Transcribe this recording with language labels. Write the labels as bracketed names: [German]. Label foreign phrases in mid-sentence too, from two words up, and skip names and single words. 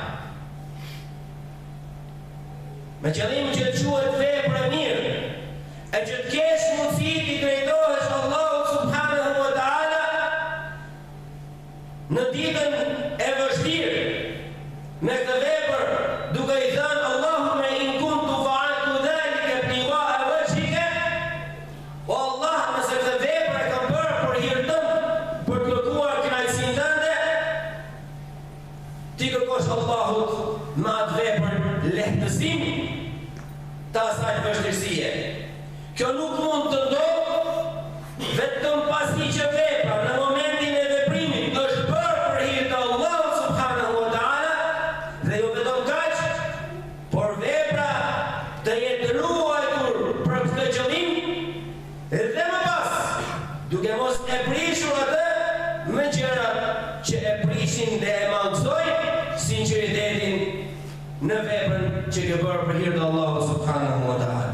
[Albanian] Me qëllim që të quhet veprë e mirë, e që të kesh mundësi t'i drejtohesh Allahut [Arabic] سبحانه وتعالى [Albanian] në ditën e vështirë me këtë vepër, duke i thënë [Arabic] اللهم إن كنت فعلت ذلك ابتغاء وجهك, [Albanian] o Allah, nëse këtë vepër e kam bërë për hir tënd, për të kërkuar kënaqësinë tënde, ti kërkosh Allahut me atë vepër lehtësim të asaj vështirësie. Kjo nuk mund të ndodhë vetëm pasi që vepra në momentin e veprimit është bërë për hir të Allahut [Arabic] سبحانه وتعالى, [Albanian] dhe jo vetëm kaq, por vepra të jetë ruajtur për këtë qëllim dhe më pas, duke mos e prishur atë me gjëra që e prishin dhe e mangësojnë sinqeritetin në veprën që ke bërë për hir të Allahut [Arabic] سبحانه وتعالى.